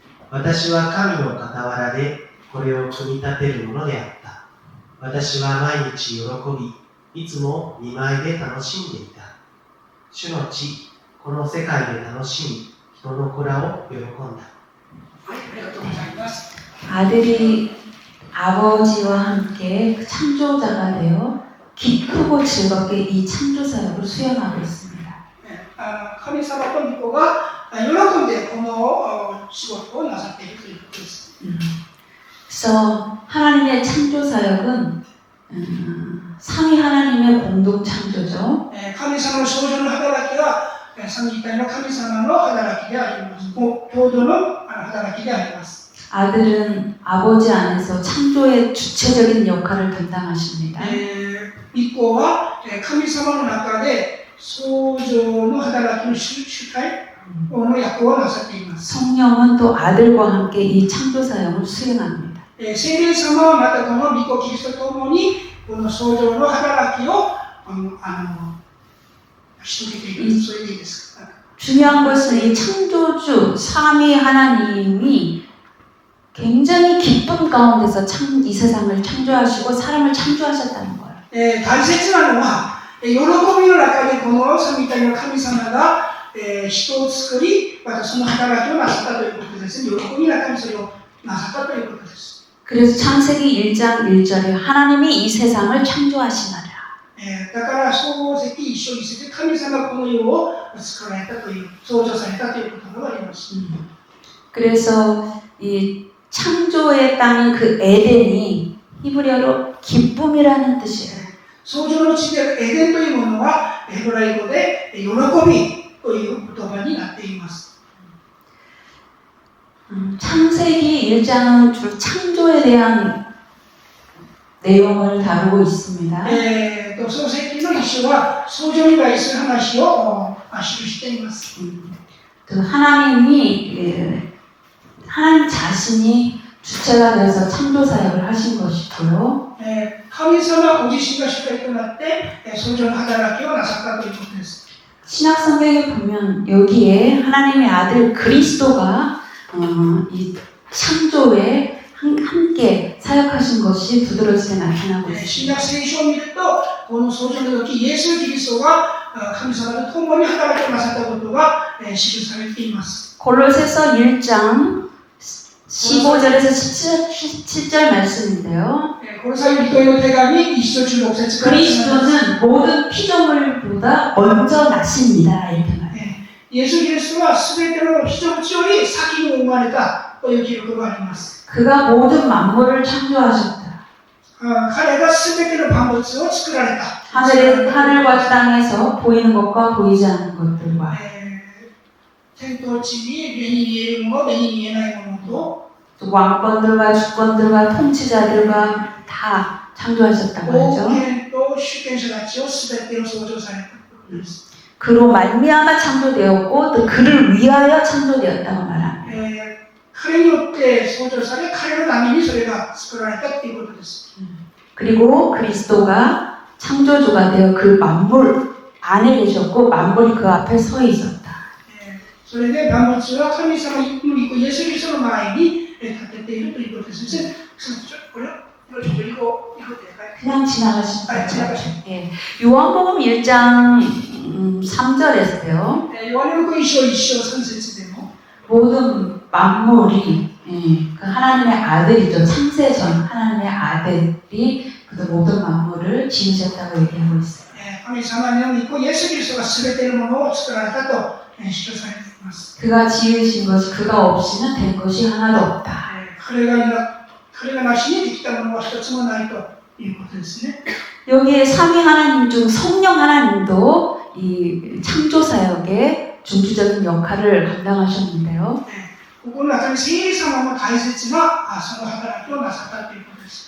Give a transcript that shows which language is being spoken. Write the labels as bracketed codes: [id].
[ja] 私は神の傍らでこれを組み立てるものであった。私は毎日喜び、いつも見舞いで楽しんでいた。主の地、この世界で楽しみ、人の子らを喜んだ。はい、ありがとうございます。 [ko] 아들이 아버지와 함께 그 창조자가 되어 기쁘고 즐겁게 이 창조사역을 수행하고 있습니다. [ja] 神様と御子が喜んでこの仕事をなさっているということです。 [ko] 그래서 하나님의 창조사역은 삼위 하나님의 공동 창조죠. [ja] 神様の創造の働きは三位一体の神様の働きであります。共同の働きであります。 [ko] 아들은 아버지 안에서 창조의 주체적인 역할을 담당하십니다. [ja] 一方は神様の中で創造の働きの主体の役をなさっています。 [ko] 성령은 또 아들과 함께 이 창조사역을 수행합니다. [ja] 聖霊様はまたこの御子キリストと共にこの創造の働きを成し遂げている。それでいいですか？ [ko] 중요한 것은 이 창조주 삼위 하나님이 굉장히 기쁨 가운데서 이 세상을 창조하시고 사람을 창조하셨다는 거예요. [ja] 大切なのは喜びの中でこの三位一体の神様が人を作りまたその働きをなさったということです。喜びの中にそれをなさったということです。 [ko] 그래서 창세기 1장 1절에 하나님이 이 세상을 창조하시나라. [ja] だから創世記一章一節で神様がこの世を作られたという創造されたということがあります。 [ko] 그래서 이 창조의 땅인 그 에덴이 히브리어로 기쁨이라는 뜻이에요. [ja] 創造の地であるエデンというものはヘブライ語で喜びという言葉になっています。 [ko] 창세기 1장은 주로 창조에 대한 내용을 다루고 있습니다. [ja] 創世記の一章は創造に対する話を記しています。 [ko] 또 하나님 자신이 주체가 돼서 창조 사역을 하신 것이고요. [ja] 神様ご自身が主体となって創造の働きをなさったということです。 [ko] 신약 성경에 보면 여기에 하나님의 아들 그리스도가 이 창조에 함께 사역하신 것이 두드러지게 나타나고 [ja] 新 [ko] 있습니다. [ja] 約聖書を見ると、この創造の時、イエス・キリストが神様と共に働きをなさったことが記されています。 [ko] 골로새서 1장 15절에서 17절 말씀인데요. [ja] この際、人への手紙、1章16節から [ko] 그리스도는 모든 피조물보다 먼저 나십니다. 이렇게 말해요. [ja] イエス・キリストはすべての被造物より先に生まれたという記録があります。 [ko] 그가 모든 만물을 창조하셨다. [ja] 彼がすべての万物を作られた。 [ko] 하늘과 땅에서 보이는 것과 보이지 않는 것들과 [ja] 天と地に目に見えるもの、目に見えないものと [ko] 또 왕권들과 주권들과 통치자들과 다 창조하셨다고 [ja] 王 [ko] 하죠. [ja] 権と主権者たちをすべてを創造されたということです。 [ko] 그로 말미암아 창조되었고 또 그를 위하여 창조되었다고 말합니다. [ja] 彼によって創造され、彼のためにそれが作られたということです。 [ko] 그리고 그리스도가 창조주가 되어 그 만물 안에 계셨고 만물이 그 앞에 서 있었다. [ja] それで万物は神様の御子イエス・キリストの前に立てているということです。これをちょっと行こうって [ko] 그냥 지나가시면 아, 지나가시면. 예. 요한복음 1장 3절에서요. [ja] ヨハネの福音書1章3節でも [ko] 모든 만물이 그 하나님의 아들이죠. 창세전 하나님의 아들이 그 모든 만물을 지으셨다고 얘기하고 있어요. [ja] 神様の御子イエス・キリストが全てのものを作られたと主張されています。 [ko] 그가 지으신 것이 그가 없이는 된 것이 하나도 없다. [ja] 彼がなしにできたものは一つもないということですね。 [ko] 여기에 삼위 하나님 중 성령 하나님도 이 창조 사역에 중추적인 역할을 감당하셨는데요. [ja] ここの中に聖霊様も大切なその働きをなさったということです。